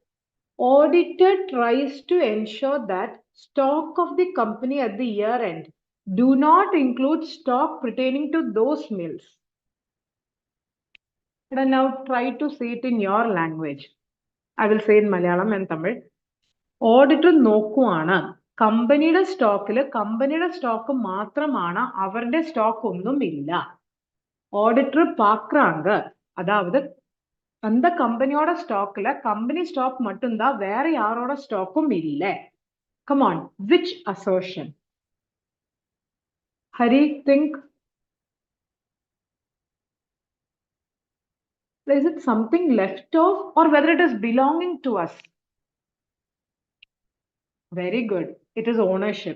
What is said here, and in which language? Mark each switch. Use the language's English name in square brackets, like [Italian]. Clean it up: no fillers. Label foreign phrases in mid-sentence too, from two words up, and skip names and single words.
[English] Auditor tries to ensure that stock of the company at the year end do not include stock pertaining to those mills. And now try to say it in your language. I will say in Malayalam and Tamil. [Malayalam] Auditor നോക്കുവാണ് കമ്പനിയുടെ സ്റ്റോക്ക് മാത്രമാണ് അവരുടെ സ്റ്റോക്ക് ഒന്നും ഇല്ല. [Tamil] Auditor பார்க்குறாங்க, அதாவது அந்த கம்பெனியோட ஸ்டாக்ல கம்பெனி ஸ்டாக் மட்டும்தான், வேற யாரோட ஸ்டாக்கும் இல்லை. [English] Come on, which assertion? Hari, think. Is it something left off or whether it is belonging to us? Very good. It is ownership.